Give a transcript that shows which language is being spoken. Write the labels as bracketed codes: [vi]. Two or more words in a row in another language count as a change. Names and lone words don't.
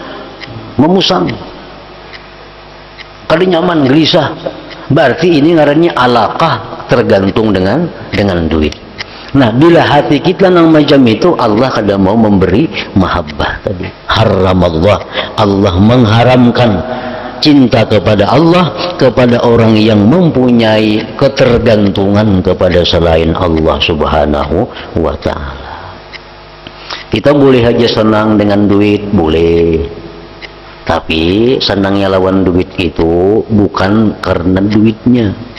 [bjn] Kada nyaman, gelisah. Berarti ini ngarannya alaqah, tergantung dengan duit. Nah, bila hati kita nang macam itu, Allah kada mau memberi mahabbah tadi. Haramallah, [id] Allah mengharamkan cinta kepada Allah kepada orang yang mempunyai ketergantungan kepada selain Allah [ar] سبحانه وتعالى. [bjn] Kita boleh aja senang dengan duit, boleh. Tapi senangnya lawan duit itu bukan karena duitnya.